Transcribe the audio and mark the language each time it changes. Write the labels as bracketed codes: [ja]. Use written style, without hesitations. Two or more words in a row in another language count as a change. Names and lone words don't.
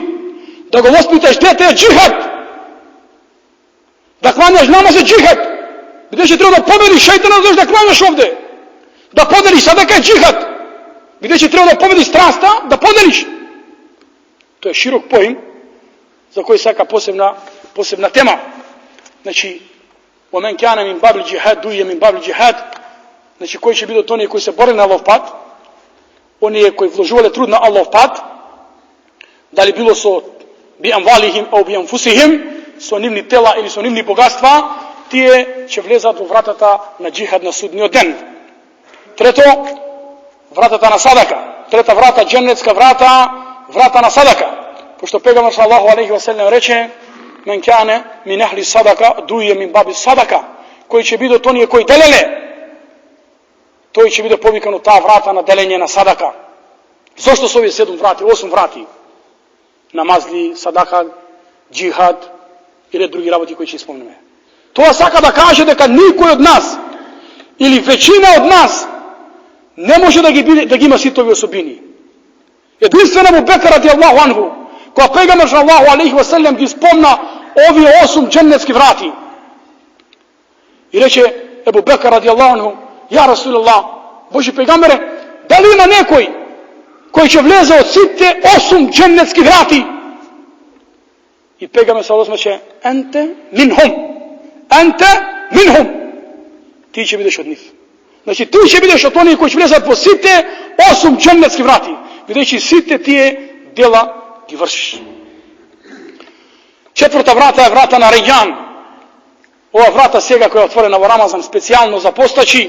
[mk] Да го воспиташ дете е џихад. Да кланјаш намаз е џихад. Бидејќи треба да победиш шејтана, да кланјаш овде. Да поделиш садака е џихад. Бидејќи треба да победиш страста, да поделиш. Тоа е широк поим за кој сака посебна тема. Значи, [ar] ومن كان من باب الجهاد дуја من باب الجهاد, [mk] значи кој ќе бидат оние кои се бореле на Аллахов пат, оние кои вложувале труд на Аллахов пат, дали било со [ar] بأموالهم أو بأنفسهم, [mk] со нивни тела или со нивни богатства, тие ќе влезат во вратата на џихад на судниот ден. Трето, вратата на садака. Трета врата, џеннетска врата, врата на садака. Пошто пегамбер [ar] صلى الله عليه وسلم [mk] рече: [ar] "من كان من أهل الصدقة دعي من باب الصدقة." [mk] Кој ќе биде оние кои делеле, тој ќе биде повикан од таа врата на делење на садака. Зошто се овие 7 врати, 8 врати? Намазли, садака, џихад и ред други работи кои ќе спомнеме. Тоа сака да каже дека никој од нас или веćина од нас не може да ги има сите овие особини. Единствено Абу Бекр [ar] رضي الله عنه, [mk] кога пегамбер [ar] صلى الله عليه وسلم [mk] ги спомна овие 8 џеннетски врати. И рече Абу Бекр [ar] رضي الله عنه: "يا رسول الله, [mk] Божи пегамбере, дали има некој кој ќе влезе од сите 8 џеннетски врати?" И пегамбер [ar] صلى الله عليه وسلم: "أنت منهم أنت منهم." [mk] Ти ќе бидеш од нив. Значи, ти ќе бидеш од оние кои ќе влезат во сите 8 џеннетски врати, бидејќи сите тие дела ги вршиш. Четврта врата е врата на Рейјан. Ова врата сега која е отворена во Рамазан специјално за постачи.